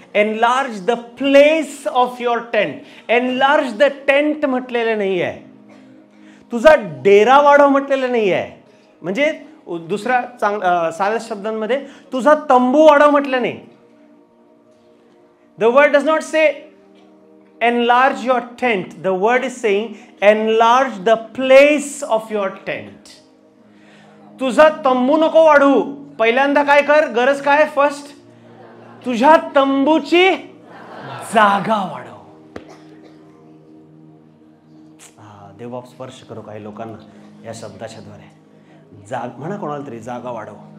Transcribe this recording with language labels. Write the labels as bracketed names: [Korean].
[English] Enlarge the place of your tent. Enlarge the tent [Marathi] म्हटलेलं नाही आहे, तुझा डेरा वाढव म्हटलेलं नाही आहे. म्हणजे दुसऱ्या साध्या शब्दांमध्ये तुझा तंबू वाढव म्हटलं नाही. [English] The word does not say enlarge your tent. The word is saying enlarge the place of your tent. [Marathi] तुझा तंबू नको वाढू. पहिल्यांदा काय कर, गरज काय? फर्स्ट तुझ्या तंबूची जागा वाढव. देवबाप स्पर्श करो काही लोकांना या शब्दाच्या द्वारे. म्हणा कोणाला तरी जागा वाढव.